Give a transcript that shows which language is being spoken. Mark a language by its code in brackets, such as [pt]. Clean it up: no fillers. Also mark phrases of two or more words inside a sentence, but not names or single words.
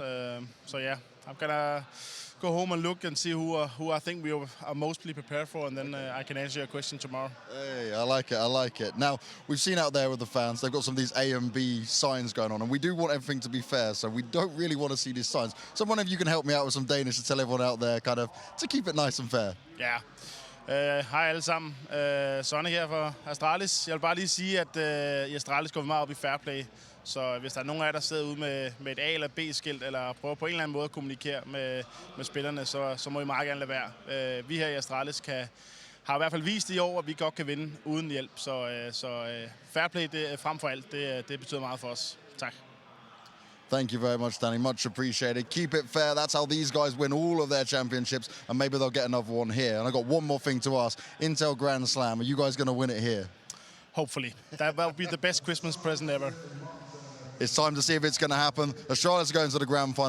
[en] So yeah, I'm gonna go home and look and see who I think we are mostly prepared for, and then I can answer your question tomorrow. Hey, I like it. Now, we've seen out there with the fans, they've got some of these A and B signs going on, and we do want everything to be fair, so we don't really want to see these signs. So one of you can help me out with some Danish to tell everyone out there kind of to keep it nice and fair. Yeah. [da] Hej alle sammen. Sonne her fra Astralis. Jeg vil bare lige sige, at i Astralis går vi meget op i [en] fair play. [da] Så hvis der er nogen af jer, der sidder ude med et A- eller B-skilt, eller prøver på en eller anden måde at kommunikere med spillerne, så må I meget gerne lade være. Vi her i Astralis har i hvert fald vist i år, at vi godt kan vinde uden hjælp. Så [en] fair play [da] det, frem for alt, det betyder meget for os. Tak. [en] Thank you very much, Danny. Much appreciated. Keep it fair. That's how these guys win all of their championships, and maybe they'll get another one here. And I got one more thing to ask. Intel Grand Slam, are you guys going to win it here? Hopefully. That will be the best Christmas present ever. It's time to see if it's going to happen. Astralis are going to the grand final.